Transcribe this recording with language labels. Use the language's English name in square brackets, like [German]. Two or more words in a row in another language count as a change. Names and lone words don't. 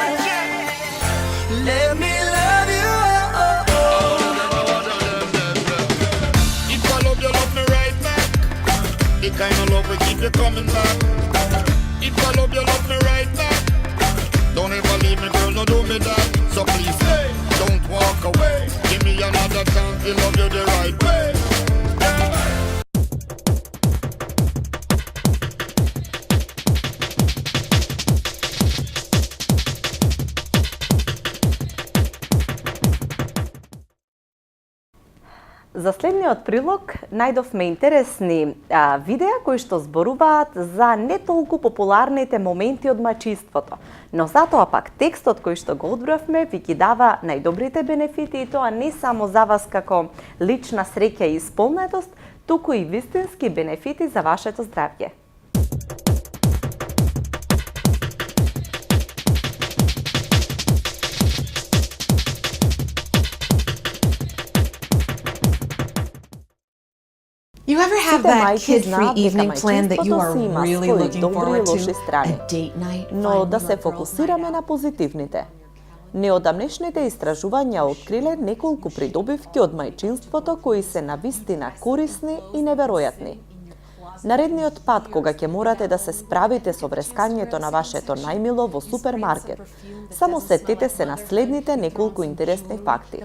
[English] Let me love you. Oh, oh. If I love you, love me right back. The kind of love will keep you coming back. If I love you, love me right back. Don't ever leave me, girl, no do me that. So please, hey, don't walk away. Give me another chance to love you the right way. [Macedonian] За следниот прилог најдовме интересни видеа кои што зборуваат за не толку популарните моменти од мајчинството, но затоа пак текстот кој што го одбравме ви ги дава најдобрите бенефити и тоа не само за вас како лична среќа и исполнетост, туку и вистински бенефити за вашето здравје. [English] You ever have [Macedonian] Сите [English] that [Macedonian] мајки [English] kid-free [Macedonian] знаат дека [English] evening plan that you [Macedonian] мајчинството [English] are [Macedonian] си има [English] really [Macedonian] своји [English] looking [Macedonian] добри и [English] forward [Macedonian] лоши [English] to? [Macedonian] страни, [English] A date night, [Macedonian] но [English] finding [Macedonian] да [English] your [Macedonian] се [English] girls' [Macedonian] фокусираме [English] night [Macedonian] на позитивните. Неодамнешните истражувања откриле неколку придобивки од мајчинството кои се навистина корисни и неверојатни. Наредниот пат кога ќе морате да се справите со врескањето на вашето најмило во супермаркет, само сетете се на следните неколку интересни факти.